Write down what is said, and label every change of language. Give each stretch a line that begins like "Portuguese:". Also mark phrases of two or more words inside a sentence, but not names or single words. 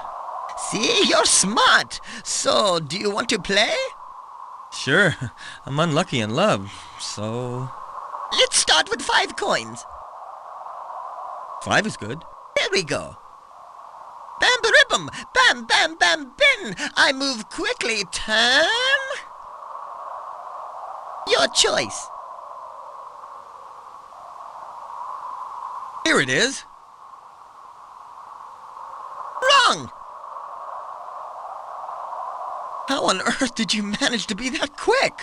English: See, you're smart. So, do you want to play? Sure, I'm unlucky in love, so... Let's start with 5 coins. 5 is good. There we go. Bam ribbum, bam bam bam bin. I move quickly. Turn. Your choice. Here it is. Wrong. How on earth did you manage to be that quick?